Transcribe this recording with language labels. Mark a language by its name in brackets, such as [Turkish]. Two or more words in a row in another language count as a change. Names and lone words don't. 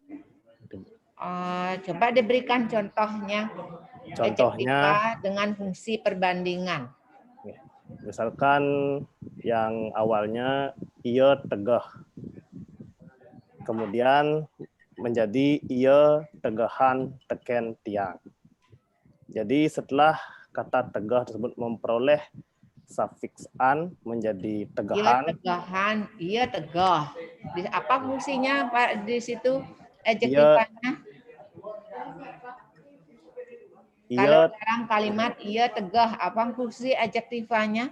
[Indonesian] Coba diberikan contohnya. Contohnya dengan fungsi perbandingan. Misalkan yang awalnya [Balinese] ia tegah, [Indonesian] kemudian menjadi [Balinese] ia tegahan teken tiang. [Indonesian] Jadi setelah kata tegah tersebut memperoleh sufiks an menjadi tegahan. [Balinese] Ia tegahan, ia tegah. [Indonesian] Apa fungsinya Pak di situ adjektifanya? Kalau dalam kalimat [Balinese] ia tegah, [Indonesian] apa fungsi adjektifanya?